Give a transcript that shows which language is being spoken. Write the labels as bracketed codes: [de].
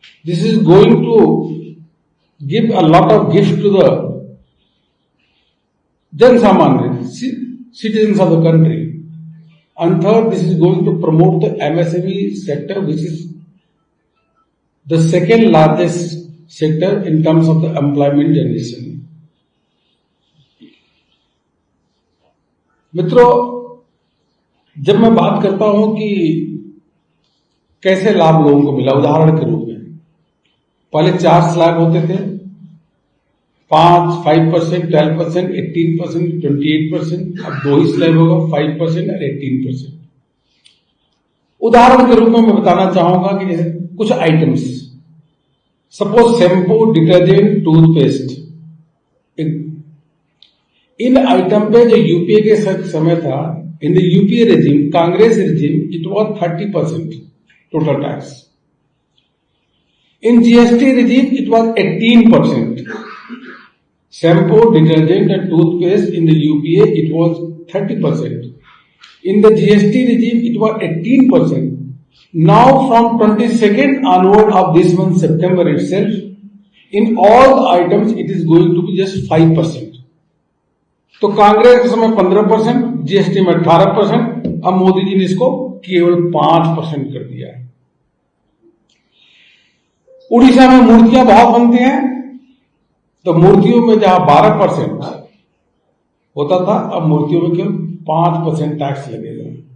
[en] This is going to give a lot of gift to the Jan Samanya, citizens of the country. And third, this is going to promote the MSME sector, which is the second largest sector in terms of the employment generation. [hi] मित्रों, जब मैं बात करता हूं कि कैसे लाभ लोगों को मिला, उदाहरण के रूप में पहले 4 स्लैब होते थे, 5%, 12%, 18%, 28%. अब 2 ही स्लैब होगा, 5% और 18%. उदाहरण के रूप में मैं बताना चाहूंगा कि जैसे कुछ items, suppose shampoo, detergent, toothpaste, इन आइटम पे जो यूपीए के समय था, [en] In the UPA regime, Congress regime, it was 30% total tax. In GST regime, it was 18%. Shampoo, detergent and toothpaste in the UPA, it was 30%. In the GST regime, it was 18%. Now from 22nd onward of this month, September itself, in all the items, it is going to be just 5%. [hi] तो कांग्रेस के समय 15%, GST में 18%, अब मोदी जी ने इसको केवल 5% कर दिया है. उड़ीसा में मूर्तियां बहुत बनती हैं, तो मूर्तियों में जहां 12% होता था, अब मूर्तियों में केवल 5% टैक्स लगेगा.